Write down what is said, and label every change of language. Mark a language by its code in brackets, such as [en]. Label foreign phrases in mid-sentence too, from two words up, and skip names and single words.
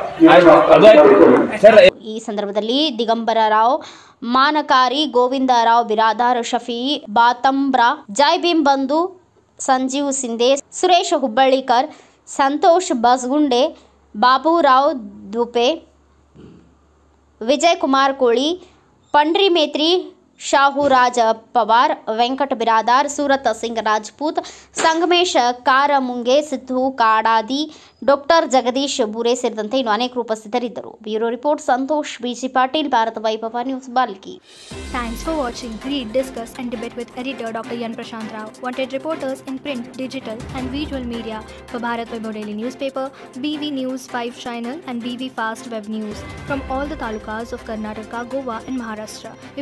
[kn] ಈ ಸಂದರ್ಭದಲ್ಲಿ ದಿಗಂಬರ ರಾವ್ ಮಾನಕಾರಿ, ಗೋವಿಂದರಾವ್ ಬಿರಾದಾರ್, ಶಫಿ ಬಾತಂಬ್ರಾ, ಜೈ ಭೀಮ್ ಬಂಧು, ಸಂಜೀವ್ ಸಿಂಧೆ, ಸುರೇಶ್ ಹುಬ್ಬಳ್ಳಿಕರ್, ಸಂತೋಷ್ ಬಸ್ಗುಂಡೆ, ಬಾಬುರಾವ್ ದುಪೆ, ವಿಜಯ್ ಕುಮಾರ್ ಕೋಳಿ, पंडरी मेत्री, शाहूराज पवार, वेंकट बिरादार, सूरत सिंह राजपूत, संगमेश कारमुंगे, सिद्धू काडादी, डॉक्टर जगदीश बूरे ಸೇರಿದಂತೆ ಇನ್ನು ಅನೇಕರು ಉಪಸ್ಥಿತರಿದ್ದರು. [en] bureau report [kn] ಸಂತೋಷ್ ಬಿಜಿ ಪಾಟೀಲ್, ಭಾರತ ವೈಭವ ನ್ಯೂಸ್, ಬಾಲ್ಕಿ. [en] Thanks for watching. Read, discuss and debate with editor Dr. Yan Prashant Rao. Wanted reporters in print, digital and visual media for Bharat Vaibhav Daily Newspaper, BV News 5 Channel and BV Fast Web News from all the talukas of Karnataka, Goa and Maharashtra.